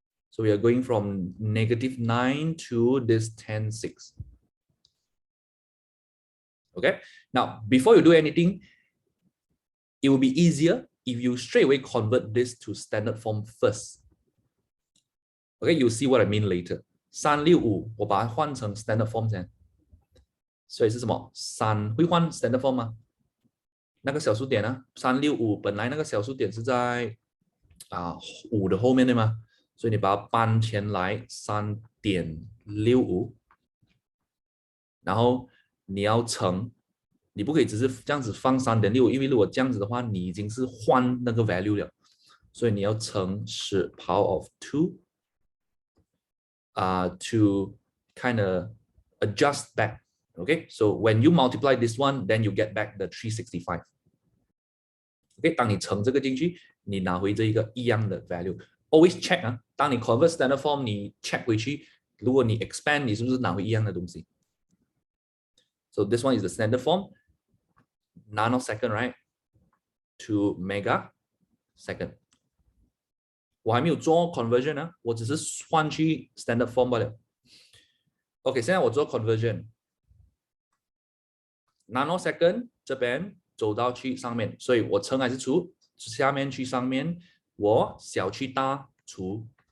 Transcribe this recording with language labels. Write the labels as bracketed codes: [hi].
[en] So we are going from -9 to this 10.6. Okay. Now, before you do anything, it will be easier if you straight away convert this to standard form first. Okay, you'll see what I mean later. [zh] 365，我把它换成 standard form 先。所以是什么？3会换 standard form 吗？那个小数点呢？365本来那个小数点是在5的后面对吗？所以你把它搬前来3.65，然后你要乘，你不可以只是这样子放3.65，因为如果这样子的话，你已经是换那个 value 了，所以你要乘10 power of 2 [en] to kind of adjust back. Okay, so when you multiply this one, then you get back the 365. [zh] Okay, 当你乘这个进去，你拿回这一个一样的 value. [en] Always check 啊， [zh] 当你 convert standard form，你 check 回去，如果你 expand，你是不是拿回一样的东西 [en] ？So this one is the standard form, nanosecond, right? To megasecond. [zh] 我还没有做 conversion 呢，我只是换去 standard form 罢了。 OK， 现在我做 conversion。nanosecond 这边走到去上面，所以我乘还是除？下面去上面，我小去大除。